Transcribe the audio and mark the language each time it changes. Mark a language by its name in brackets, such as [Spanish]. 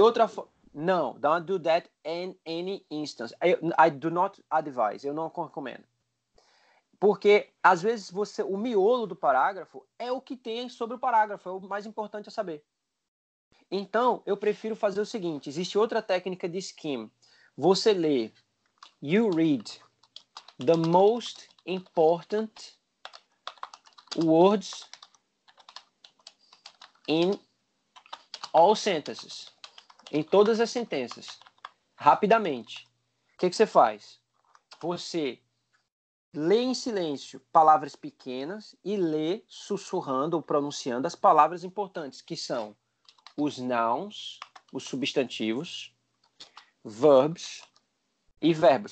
[Portuguese] outra não, [English] don't do that in any instance. I do not advise, [Portuguese] eu não recomendo. Porque, às vezes, o miolo do parágrafo é o que tem sobre o parágrafo, é o mais importante a saber. Então, eu prefiro fazer o seguinte, existe outra técnica de skim. Você lê, [English] you read the most important words in all sentences. [Portuguese] Em todas as sentenças. Rapidamente. O que você faz? Você lê em silêncio palavras pequenas e lê sussurrando ou pronunciando as palavras importantes, que são os nouns, os substantivos, verbs e verbos.